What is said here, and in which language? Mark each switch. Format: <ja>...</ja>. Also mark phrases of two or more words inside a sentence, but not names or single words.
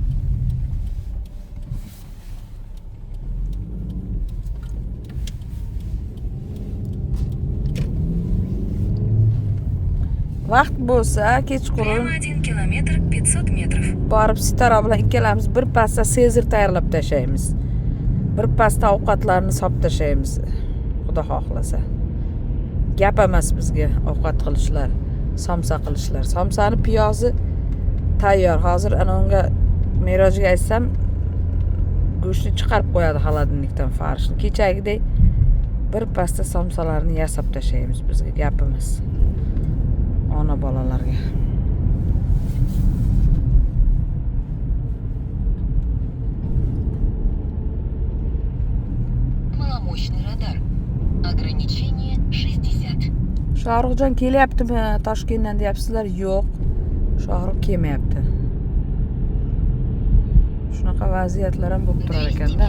<uz>Vaqt bo'lsa kechqurun</uz> <ru>Прямо 1 километр 500 метров.</ru> <uz>borib Sitara bilan ikkalamiz bir pasda sezir tayyorlab tashlaymiz. Bir pasda ovqatlarni solib tashlaymiz. Xudo xohlasa. Gap emas bizga ovqat qilishlar, somsa qilishlar. Somsani piyozi tayyor. Hozir ana unga Merojga aytsam, go'shtni chiqarib qo'yadi xolodilnikdan farishni. Kechagidek bir pasda somsalarni yasab tashlaymiz. Bizga gap emas. Ona bolalarga.</uz> <ru>Маломощный радар. Ограничение 60.</ru> <uz>Shohruxjon kelyaptimi Toshkentdan deyapsizlar? Yo'q. Shohrux kelmayapti. Shunaqa vaziyatlar ham bo'lib turar 200 ekanda.</uz>